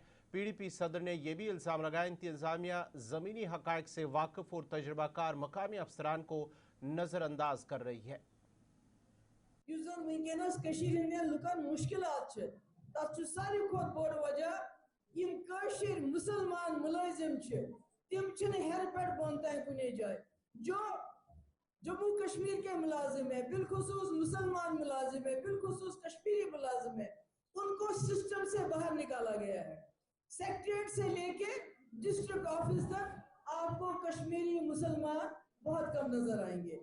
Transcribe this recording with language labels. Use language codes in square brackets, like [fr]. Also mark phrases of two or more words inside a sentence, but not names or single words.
[hi] पीडीपी सदर ने यह भी इल्ज़ाम लगाया इंतजामिया ज़मीनी हक़ाइक़ से वाकिफ़ और तजुर्बाकार मकामी अफसरान को नज़रअंदाज कर रही है। [ks] मुसलमान मुलाजिम तिम हेर पे बोन तक कुने जाए [hi] जो जम्मू कश्मीर के मुलाजिम है, बिलखुसूस मुसलमान मुलाजिम है, बिलखुसूस कश्मीरी मुलाजिम है, उनको सिस्टम से बाहर निकाला गया है। सेक्रेटरीट से लेके [en] district office [hi] तक आपको कश्मीरी मुसलमान बहुत कम नजर आएंगे।